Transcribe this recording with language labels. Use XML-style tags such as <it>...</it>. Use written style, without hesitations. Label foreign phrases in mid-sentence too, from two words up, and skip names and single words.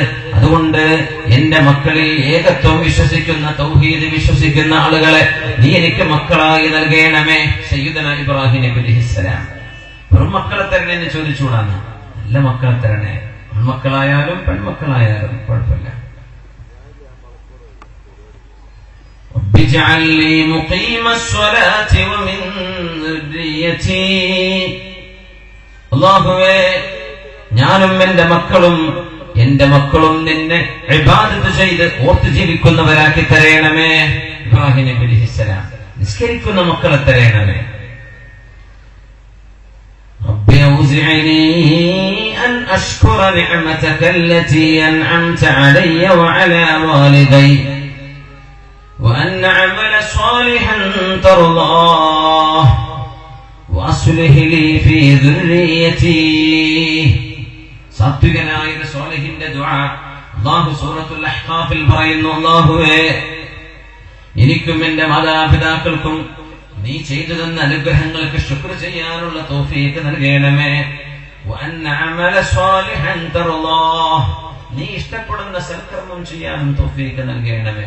<ml>അതുകൊണ്ട് എന്റെ മക്കളിൽ ഏകത്വം വിശ്വസിക്കുന്ന, തൗഹീദ് വിശ്വസിക്കുന്ന ആളുകളെ നീ എനിക്ക് മക്കളായി നൽകണമേ. സയ്യിദുനാ ഇബ്രാഹിം നബി അലൈഹിസ്സലാം വെറും മക്കളെ തരണേ എന്ന് ചോദിച്ചുകൂടാണ്, നല്ല മക്കളെ തരണേ. ആൺമക്കളായാലും പെൺമക്കളായാലും കുഴപ്പമില്ല.</ml> <ar>ربِّاجْعَلْ لِي مُقِيمَ الصَّلَاةِ وَمِنْ ذُرِّيَّتِي.</ar> <ml>അല്ലാഹുവേ, ഞാനും എന്റെ മക്കളും നിന്നെ ഇബാദത്ത് ചെയ്ത് ഓർത്ത് ജീവിക്കുന്നവരാക്കി തരയണമേ. ഇബ്രാഹിം നബി അലൈഹിസ്സലാം നിസ്കരിക്കുന്ന മക്കളെ തരയണമേ.</ml> <ar>رَبِّ أَوْزِعْنِي أَنْ أَشْكُرَ نِعْمَتَكَ الَّتِي أَنْعَمْتَ عَلَيَّ وَعَلَى وَالِدَيَّ وأن أعمل صالحا ترضاه وأصلح لي في ذريتي.</ar> <ml>സാത്വികനായ സ്വാലിഹിന്റെ ദുആ അല്ലാഹു സൂറത്തുൽ അഹ്ഖാഫിൽ പറയുന്നു, അല്ലാഹുവേ, എനിക്കും എന്റെ മാതാപിതാക്കൾക്കും നീ ചെയ്തു തന്ന അനുഗ്രഹങ്ങൾക്ക് ശുക്ർ ചെയ്യാനുള്ള തൗഫീഖ് നൽകണമേ.</ml> <ar>وأن أعمل صالحا ترضاه,</ar> <ml>നീ ഇഷ്ടപ്പെടുന്ന സൽക്കർമ്മം ചെയ്യാനും തൗഫീഖ് നൽകണമേ.</ml>